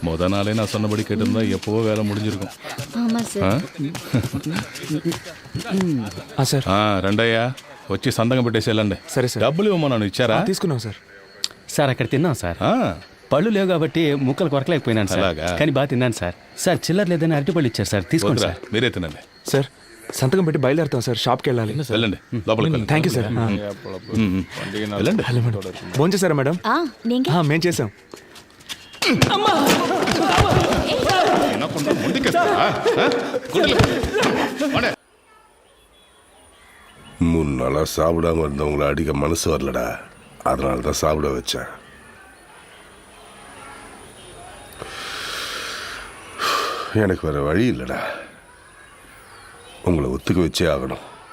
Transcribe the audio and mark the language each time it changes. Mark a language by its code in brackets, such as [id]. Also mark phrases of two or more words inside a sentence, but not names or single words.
[ta] நாளே நான் சொன்னபடி கேட்டிருந்தா எப்போவோ வேலை முடிஞ்சிருக்கும். ஆமா சார். [te] సార్ రండయ్యా, వచ్చి సంతకం పెట్టేసి వెళ్ళండి. సరే సార్. డబ్బులు ఇవ్వమన్నాను, ఇచ్చారా? తీసుకున్నాం సార్. సార్ అక్కడ తిన్నాం సార్. పళ్ళు లేవు కాబట్టి ముక్కలు కొరకలేకపోయినాను సార్. అలాగా? కానీ బాగా తిన్నాను సార్. సార్ చిల్లర లేదని అరటిపళ్ళు ఇచ్చారు సార్, తీసుకోండి వద్దురా, సార్. మీరే తినండి. సార్ సంతకం పెట్టి బయలుదేరుతాం సార్, షాప్కి వెళ్ళాలి. వెళ్ళండి, లోపలికి వెళ్ళండి. [en] Thank you sir. [te] వెళ్ళండి. హలో మేడం, ఫోన్ చేశారా మేడం? మేము చేసాం. [ta] மூணு நாளாக சாப்பிடாம இருந்தவங்கள அடிக்க மனசு வரலடா, அதனால தான் சாப்பிட வச்சேன். எனக்கு வேற வழி இல்லைடா, உங்களை ஒத்துக்க வச்சே ஆகணும்.